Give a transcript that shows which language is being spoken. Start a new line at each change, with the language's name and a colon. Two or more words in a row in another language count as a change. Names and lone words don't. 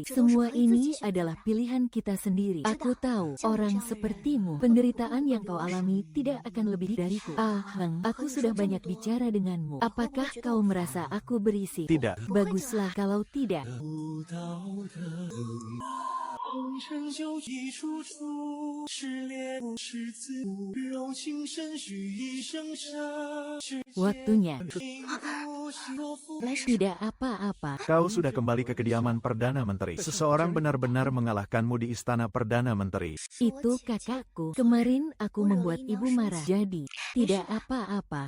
Indonesian: Semua ini adalah pilihan kita sendiri. Aku tahu, orang sepertimu, penderitaan yang kau alami tidak akan lebih dariku. Heng, aku sudah banyak bicara denganmu. Apakah kau merasa aku berisik? Tidak. Baguslah kalau tidak.
Chinese: 红尘酒一处处，是烈不是自古，柔情深许一生杀。
Indonesian: Waktunya. Tidak apa-apa. Kau sudah kembali ke kediaman Perdana Menteri. Seseorang benar-benar mengalahkanmu di istana Perdana Menteri. Itu kakakku. Kemarin aku membuat ibu marah. Jadi, tidak apa-apa.